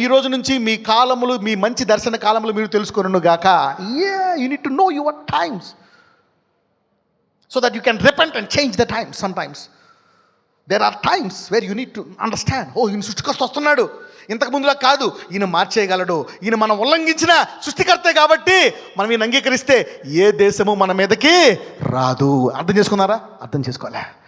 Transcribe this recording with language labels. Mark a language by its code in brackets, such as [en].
[te] ఈ రోజు నుంచి మీ కాలములు, మీ మంచి దర్శన కాలములు మీరు తెలుసుకొనును గాక. [en] You need to know your times so that you can repent and change the times. Sometimes there are times where you need to understand, [te] ఈయన సృష్టికర్త వస్తున్నాడు, ఇంతకు ముందులా కాదు, ఈయన మార్చేయగలడు, ఈయన మనం ఉల్లంఘించిన సృష్టికర్తే కాబట్టి మనం ఈయన అంగీకరిస్తే ఏ దేశము మన మీదకి రాదు. అర్థం చేసుకున్నారా? అర్థం చేసుకోలే.